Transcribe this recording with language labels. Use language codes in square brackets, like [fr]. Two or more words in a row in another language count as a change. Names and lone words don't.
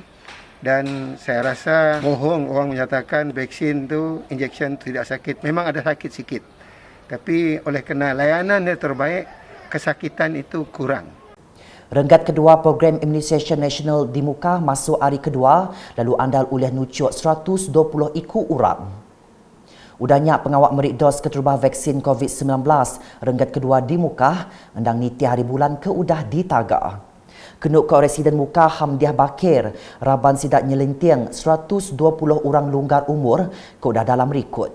[ms] Dan saya rasa bohong orang menyatakan vaksin tu injection tidak sakit. Memang ada sakit sikit, tapi oleh kerana layanan yang terbaik, kesakitan itu kurang. [iba] Renggat kedua program Immunisation Nasional di muka masuk hari kedua lalu andal oleh nucuk 120 iku orang. Udahnya pengawak merik dos keterubah vaksin COVID-19 renggat kedua di muka endang niti hari bulan ke udah ditaga. Kenuk ke Residen Muka Hamdiah Bakir, Raban sidak nyelenting 120 orang longgar umur ke dah dalam rekod.